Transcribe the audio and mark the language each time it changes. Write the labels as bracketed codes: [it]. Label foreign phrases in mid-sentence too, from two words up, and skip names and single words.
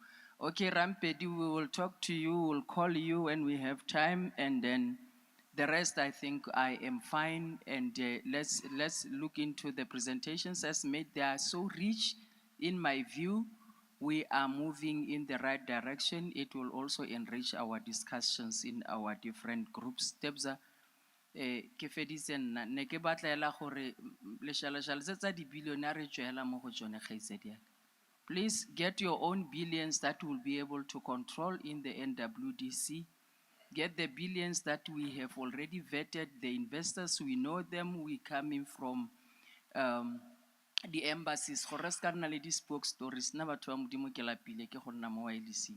[en] Okay, Rampedi, we will talk to you, we'll call you when we have time, and then the rest, I think I am fine. And let's look into the presentations as made. They are so rich, in my view. We are moving in the right direction. It will also enrich our discussions in our different groups. [tn] Tebza, ke feditse nna ne ke batlela gore leshalashale tsa di-billionaire tswela mo go tsone kgaitsedi yaka. [en] Please get your own billions that will be able to control in the NWDC. Get the billions that we have already vetted. The investors, we know them. We coming from the embassies. [tn] Gore se ka nna le [en] di-spoke stories. [tn] Nna batho ba modimo ke lapile ke go nna mo wirelessing.